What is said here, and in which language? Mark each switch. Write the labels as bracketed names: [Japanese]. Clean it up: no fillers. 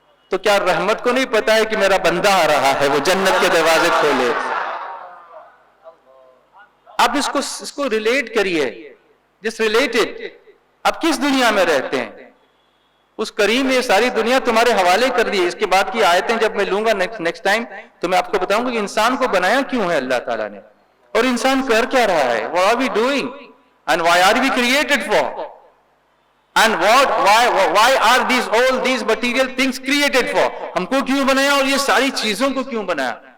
[Urdu] تو کیا رحمت کو نہیں پتا ہے کہ میرا بندہ آ رہا ہے, وہ جنت کے دروازے کھولے؟ آپ اس کو ریلیٹ کریے, جس ریلیٹڈ. آپ کس دنیا میں رہتے ہیں؟ اس کریم نے ساری دنیا تمہارے حوالے کر دی. اس کے بعد کی آیتیں جب میں لوں گا نیکسٹ ٹائم تو میں آپ کو بتاؤں گا کہ انسان کو بنایا کیوں ہے اللہ تعالیٰ نے, اور انسان کر کیا رہا ہے. [English] What are we doing and why are we created for, and why are all these material things created for. [Urdu] ہم کو کیوں بنایا اور یہ ساری چیزوں کو کیوں بنایا.